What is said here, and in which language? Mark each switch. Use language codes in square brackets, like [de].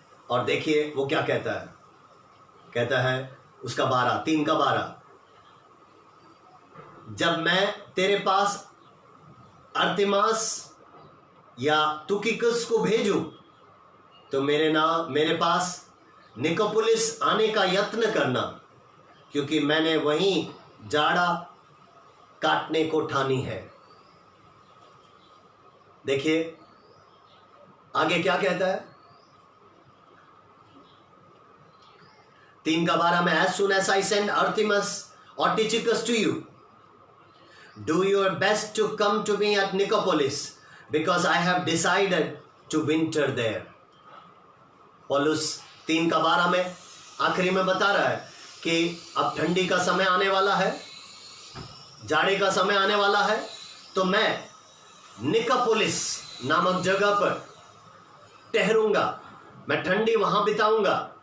[hi] और देखिए वो क्या कहता है। कहता है उसका 3 का 12, जब मैं तेरे पास अर्तिमास या तुकिकुस को भेजूं तो मेरे पास निकोपुलिस आने का यत्न करना, क्योंकि मैंने वहीं जाड़ा काटने को ठानी है। देखिए आगे क्या कहता है, 3:12 में, [en] as soon as I send Artemas or Tychicus to you, do your best to come to me at Nicopolis, because I have decided to winter there. [hi] पौलुस 3:12 में आखिरी में बता रहा है कि अब ठंडी का समय आने वाला है, जाड़े का समय आने वाला है, तो मैं निकोपोलिस नामक जगह पर ठहरूंगा, मैं ठंडी वहां बिताऊंगा।